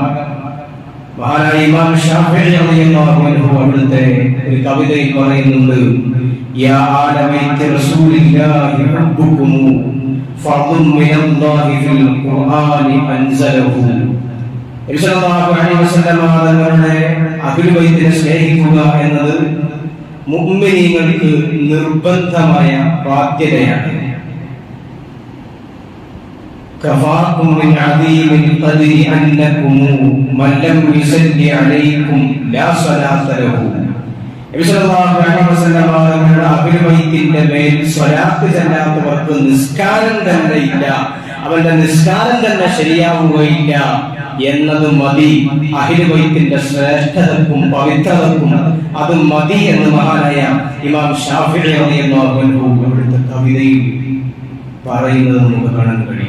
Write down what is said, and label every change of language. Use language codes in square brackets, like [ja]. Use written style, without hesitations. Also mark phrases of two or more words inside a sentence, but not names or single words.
[ml] മഹാനായ ഇമാം ശാഫിഈ [ar] رضي الله عنه [ml] അവിടുത്തെ ഒരു കവിതയിൽ പറയുന്നുണ്ട്, [ar] يا آل بيت رسول الله حبكم فرض من الله في القرآن أنزله. [ml] നബി [ar] صلى الله عليه وسلم [ml] തങ്ങളുടെ അഹ്ലു ബൈത്തിനെ സ്നേഹിക്കുക എന്നത് മുഅ്മിനീങ്ങൾക്ക് നിർബന്ധമായ ബാധ്യതയാണ്. [ar] كفاكم من عظيم القدر أنكم من لم يصلي عليكم لا صلاة له. [ml] നബി [ar] صلى الله عليه وسلم [ml] തങ്ങളുടെ അഹ്ലു ബൈത്തിന്റെ മേൽ സ്വലാത്ത് ചൊല്ലാത്തവർക്ക് നിസ്കാരം തന്നെ ഇല്ല, അവന്റെ നിസ്കാരം തന്നെ ശരിയാവുകയില്ല എന്നത് മതി. അഹ്ലു ബൈത്തിന്റെ ശ്രേഷ്ഠതക്കും പവിത്രതക്കും അത് മതി എന്ന് മഹാനായ ഇമാം ശാഫിഈ [ar] رضي الله عنه [ml] അവിടുത്തെ കവിതയിൽ പറയുന്നത് നമുക്ക് കാണാൻ കഴിയും.